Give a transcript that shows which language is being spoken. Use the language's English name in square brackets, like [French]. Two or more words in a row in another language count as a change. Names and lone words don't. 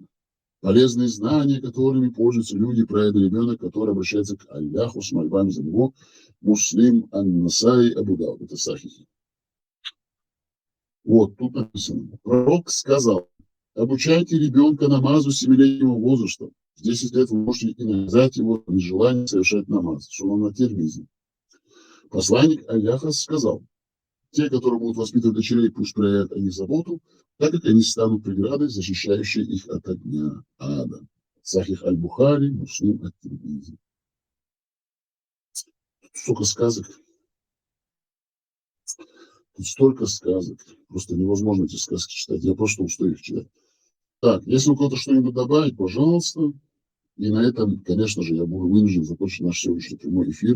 [Russian] Полезные знания, которыми пользуются люди, праведный ребенок, который обращается к Аллаху с мольбами за него. Муслим, Ан-Насаи, Абу Дауд. Это сахихи. Вот, тут написано. Пророк сказал: обучайте ребенка намазу с 7-летнего возраста. В 10 лет вы можете и наказать его за нежелание совершать намаз. Сунан ат-Тирмизи. Посланник Аллаха сказал: те, которые будут воспитывать дочерей, пусть проявят о них заботу, так как они станут преградой, защищающей их от огня ада. Сахих аль-Бухари, Муслим ат-Тирмизи. Тут столько сказок. Тут столько сказок. Просто невозможно эти сказки читать. Я просто устаю их читать. Так, если у кого-то что-нибудь добавить, пожалуйста. И на этом, конечно же, я буду вынужден закончить наш сегодняшний прямой эфир.